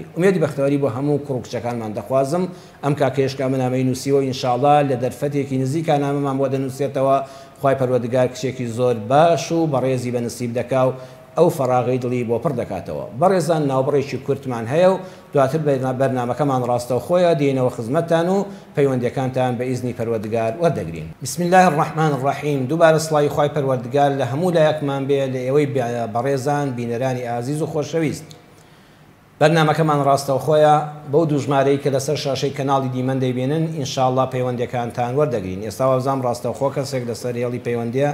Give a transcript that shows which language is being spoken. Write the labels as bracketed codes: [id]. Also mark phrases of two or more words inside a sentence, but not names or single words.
[ckb] ئومێدی بەختەوەری بۆ هەموو کوڕکچەکانمان دەخوازم ئەم کاکێشکا منامەی نووسیوە ئینشاءڵڵا لە دەرفەتێکی نزیکا نامەمان بۆ دەنووسێتەوە. خوای پەروەردگار کچێکی زۆر باش و بەڕێزی بە نسیب دەکا و ئەو فەراغی دڵی بۆ پڕ دەکاتەوە. بەڕێزان ناوبڕێکی کورتمان هەیە و دواتر بەرنامەکەمان ڕاستەوخۆیە دێنەوە خزمەتتان و پەیوەندیەکانتان بە ئیزنی پەروەردگار وەردەگرین. [ar] بسم الله الرحمن الرحیم. [ckb] دووبارە سڵاوی خوای پەروەردگار لە هەموو لایەکمان بێ لە ئێوەی بەڕێزان بینەرانی ئازیز و خۆشەویست. بەرنامەکەمان ڕاستەوخۆیە بەو دوو ژمارەی کە لەسەر شاشەی کەناڵی دیمەن دەیبێنن ئینشاءڵڵا پەیوەندیەکانتان وەردەگرین. ئێستا وەبزانام ڕاستەوخۆ کەسێک لەسەر هێڵی پەیوەندیە.